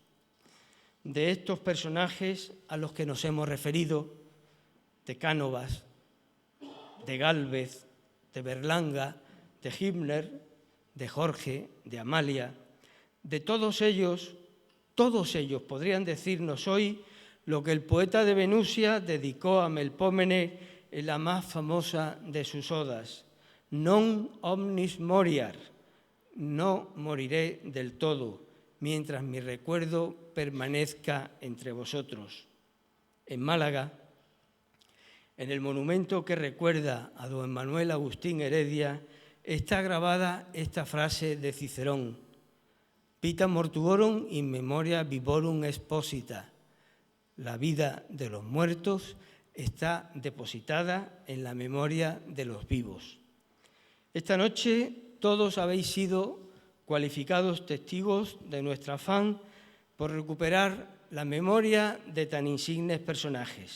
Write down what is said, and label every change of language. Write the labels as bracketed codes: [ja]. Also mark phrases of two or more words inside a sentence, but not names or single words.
[es] De estos personajes a los que nos hemos referido, de Cánovas, de Gálvez, de Berlanga, de Hübner, de Jorge, de Amalia, de todos ellos podrían decirnos hoy lo que el poeta de Venusia dedicó a Melpómene en la más famosa de sus odas: [la] non omnis moriar, [es] no moriré del todo, mientras mi recuerdo permanezca entre vosotros. En Málaga, en el monumento que recuerda a don Manuel Agustín Heredia, está grabada esta frase de Cicerón: [la] Vita mortuorum in memoria vivorum exposita. [es] La vida de los muertos está depositada en la memoria de los vivos. Esta noche todos habéis sido cualificados testigos de nuestro afán por recuperar la memoria de tan insignes personajes.